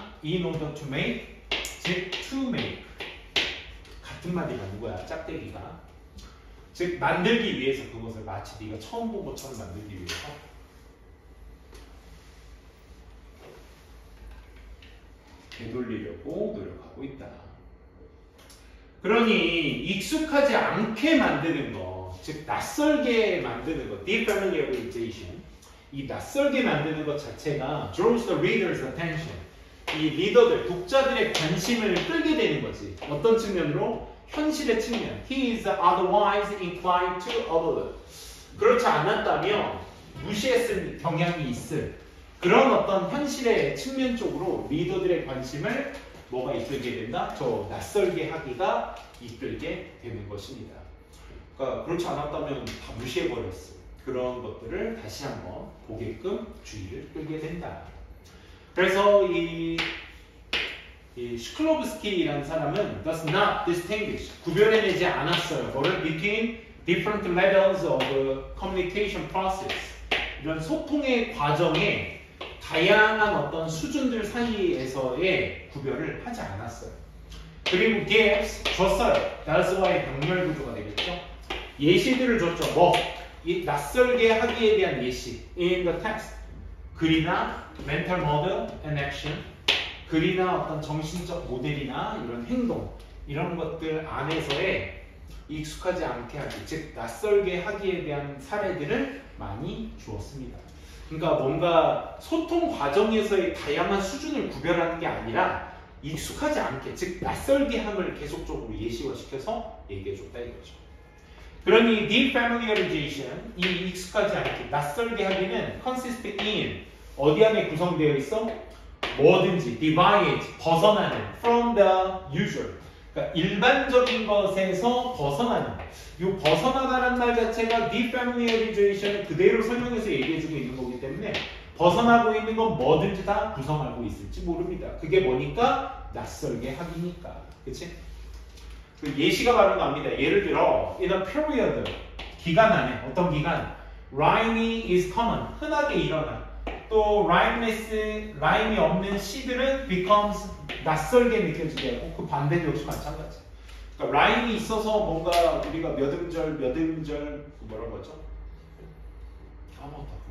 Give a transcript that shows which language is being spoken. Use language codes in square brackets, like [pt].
[en] In order to make, 즉 to make. [ko] 같은 말이가 누구야? 짝대기가. 즉 만들기 위해서, 그것을 마치 네가 처음 본 것처럼 만들기 위해서 되돌리려고 노력하고 있다. 그러니 익숙하지 않게 만드는 것, 즉 낯설게 만드는 것, defamiliarization, 이 낯설게 만드는 것 자체가 [en] draws the reader's attention, [ko] 이 리더들, 독자들의 관심을 끌게 되는 거지. 어떤 측면으로? 현실의 측면. [en] He is otherwise inclined to overlook. [ko] 그렇지 않았다면 무시했을 경향이 있을 그런 어떤 현실의 측면 쪽으로 리더들의 관심을 뭐가 이끌게 된다? 저 낯설게 하기가 이끌게 되는 것입니다. 그러니까 그렇지 않았다면 다 무시해버렸어. 그런 것들을 다시 한번 보게끔 주의를 끌게 된다. 그래서 이 슈클로브스키라는 사람은 [en] does not distinguish, [ko] 구별해내지 않았어요. 뭐를? [en] between different levels of communication process. [ko] 이런 소통의 과정에 다양한 어떤 수준들 사이에서의 구별을 하지 않았어요. 그리고 [en] gives, [ko] 줬어요. [en] that's why [ko] 병렬 구조가 되겠죠. 예시들을 줬죠. 뭐? 이 낯설게 하기에 대한 예시. [en] in the text. [ko] 글이나 [en] mental model and action. [ko] 글이나 어떤 정신적 모델이나 이런 행동. 이런 것들 안에서의 익숙하지 않게 하기, 즉 낯설게 하기에 대한 사례들을 많이 주었습니다. 그러니까 뭔가 소통 과정에서의 다양한 수준을 구별하는 게 아니라 익숙하지 않게, 즉 낯설게 함을 계속적으로 예시화시켜서 얘기해줬다 이거죠. 그러니 defamiliarization, 이 익숙하지 않게, 낯설게 하기는 [en] consist in, [ko] 어디 안에 구성되어 있어? 뭐든지 [en] deviate, [ko] 벗어나는 [en] from the usual, [ko] 그러니까 일반적인 것에서 벗어나는, 이 벗어나다라는 말 자체가 defamiliarization을 그대로 설명해서 얘기해주고 있는 거기 때문에 벗어나고 있는 건 뭐든지 다 구성하고 있을지 모릅니다. 그게 뭐니까? 낯설게 하기니까. 그치? 그 예시가 바로 나옵니다. 예를 들어 [en] in a period, [ko] 기간 안에, 어떤 기간? [en] rhyming is common, [ko] 흔하게 일어나. 또 라임이 없는 시들은 [en] becomes, [ko] 낯설게 느껴지게 하고, 그 반대도 역시 마찬가지. 그러니까 라임이 있어서 뭔가 우리가 몇 음절 뭐라고 하죠? 까먹었다.